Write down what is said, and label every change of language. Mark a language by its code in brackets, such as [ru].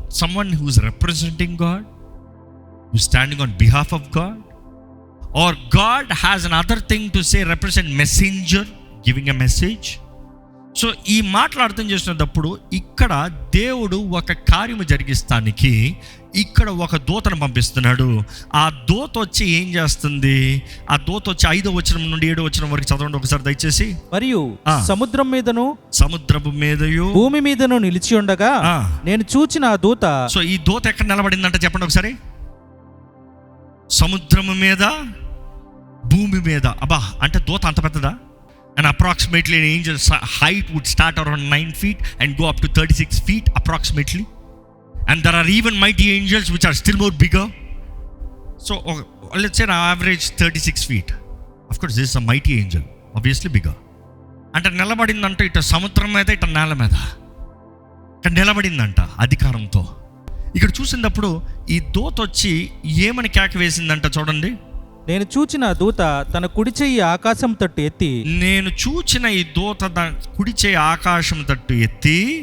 [en] Someone who is representing God, who standing on behalf of God, or God has another thing to say, represent messenger giving a message. [te] So ఈ మాటలు అర్థం చేసినప్పుడు ఇక్కడ దేవుడు ఒక కార్యము జరిగిస్తానికి ఇక్కడ ఒక దూతను పంపిస్తున్నాడు. ఆ దూత వచ్చి ఏం చేస్తుంది? ఆ దూత వచ్చి 5వ వచనం నుండి 7వ వచనం వరకు చదవండి ఒకసారి దయచేసి. మరియు సముద్రం మీదను, సముద్రపు మీదయు, భూమి మీదను నిలిచి ఉండగా నేను చూచిన ఆ దూత. సో ఈ దూత ఎక్కడ నిలబడిందంటే చెప్పండి ఒకసారి. సముద్రము మీద, భూమి మీద. అబ్బా, అంటే దూత అంత పెద్దదా? [en] And approximately an angel's height would start around 9 feet and go up to 36 feet approximately. And there are even mighty angels which are still more bigger. So let's say an average 36 feet. Of course this is a mighty angel, obviously bigger. [te] అంటే నిలబడిందంటే ఇటు సముద్రం మీద, ఇటు నేల మీద ఇక్కడ నిలబడిందంట అధికారంతో. ఇక్కడ చూసినప్పుడు ఈ దూత వచ్చి ఏమని కేక వేసిందంట చూడండి. నేను చూచిన దూత తన కుడి చెయ్యి ఆకాశం తట్టు ఎత్తి, నేను చూచిన ఈ దూత కుడి చెయ్యి ఆకాశం తట్టు ఎత్తి